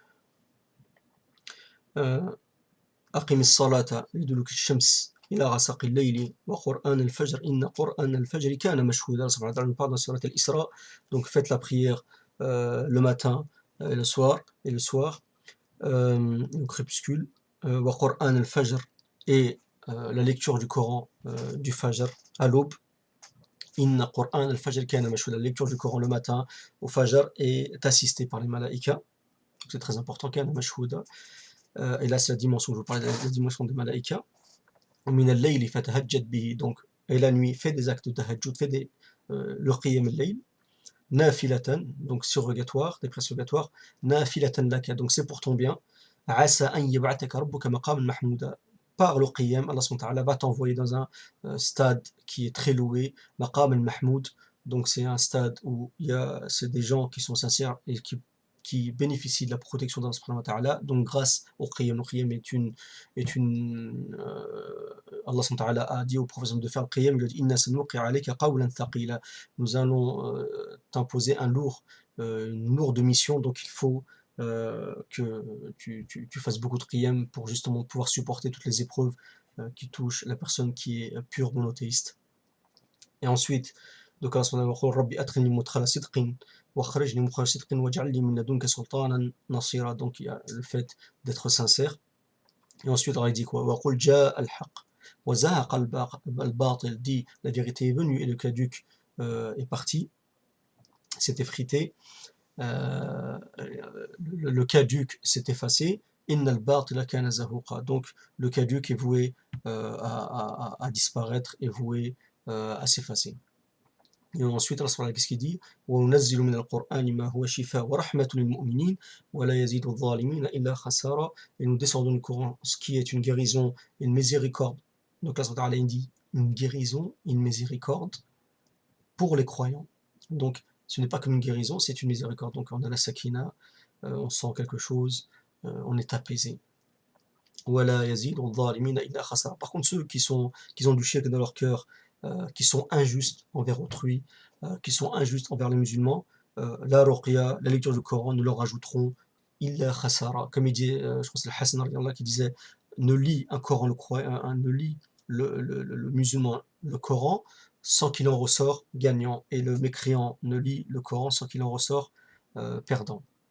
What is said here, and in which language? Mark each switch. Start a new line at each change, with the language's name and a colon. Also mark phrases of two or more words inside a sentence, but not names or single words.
Arabic: أقم الصلاة لدلوك الشمس إلى غسق الليل وقرآن الفجر إن قرآن الفجر كان مشهودا.
French: Allah
Arabic: سبحانه وتعالى
French: nous parle dans Surat Al-Isra. Donc faites la prière le matin et le soir, au crépuscule,
Arabic: وقرآن الفجر
French: et la lecture du Coran du Fajr à l'aube.
Arabic: إن قرآن الفجر كان مشهودا,
French: la lecture du Coran le matin au Fajr est assistée par les malaïkas. C'est très important,
Arabic: كان مشهودا.
French: Et là, c'est la dimension, je vous parlais de la dimension des malaïkas.
Arabic: من الليل فتهجد به,
French: donc, et la nuit, fait des actes de tahajjud, fait le
Arabic: قيام الليل.
French: Nafilatan, donc surrogatoire, des prières surrogatoires.
Arabic: نافلة لك,
French: donc c'est pour ton bien.
Arabic: عسى أن يبعثك ربك مقاما محمودا.
French: Par le qiyam, Allah
Arabic: سبحانه وتعالى
French: va t'envoyer dans un stade qui est très loué,
Arabic: المقام المحمود.
French: Donc c'est un stade où c'est des gens qui sont sincères et qui bénéficient de la protection d'Allah
Arabic: سبحانه وتعالى.
French: Donc grâce au qiyam, le qiyam Allah
Arabic: سبحانه وتعالى
French: a dit au prophète de faire le qiyam, il a dit
Arabic: إنا سنلقي عليك قولا ثقيلا.
French: Nous allons t'imposer une lourde mission, donc il faut que tu fasses beaucoup de qiyam pour justement pouvoir supporter toutes les épreuves qui touchent la personne qui est pure monothéiste. Et ensuite, donc
Arabic: الله سبحانه وتعالى رب أدخلني مدخل صدق وأخرجني مخرج صدق واجعل لي من لدنك سلطانا نصيرا.
French: Donc il y a le fait d'être sincère. Et ensuite Allah dit quoi?
Arabic: وقل جاء الحق وزهق الباطل,
French: dit la vérité est venue et le caduc est parti, s'est effrité. Le caduc s'est effacé.
Arabic: إن الباطل كان زهوقا.
French: Donc le caduc est voué à disparaître, est voué à s'effacer. Et ensuite, Allah qu'est-ce qu'il dit?
Arabic: وَنُنَزِّلُ مِنَ الْقُرْآنِ مَا هُوَ شِفَاءٌ وَرَحْمَةٌ لِلْمُؤْمِنِينَ وَلَا يَزِيدُ الظَّالِمِينَ إِلَّا خَسَارًا.
French: Et nous descendons du Coran, ce qui est une guérison et une miséricorde. Donc là, Allah dit une guérison, une miséricorde pour les croyants. Donc ce n'est pas comme une guérison, c'est une miséricorde. Donc on a la sakina, on sent quelque chose, on est apaisé.
Arabic: وَلَا يَزِيدُ الظَّالِمِينَ إِلَّا خَسَارًا.
French: Par contre, ceux qui ont du shirk dans leur cœur, qui sont injustes envers autrui, qui sont injustes envers les musulmans, la ruqya, la lecture du Coran, nous leur rajouterons
Arabic: إلا خسارا.
French: Comme il dit, je crois que c'est le Hassan qui disait, ne lis un Coran, ne lis le musulman le Coran sans qu'il en ressort gagnant, et le mécréant ne lit le Coran sans qu'il en ressort perdant.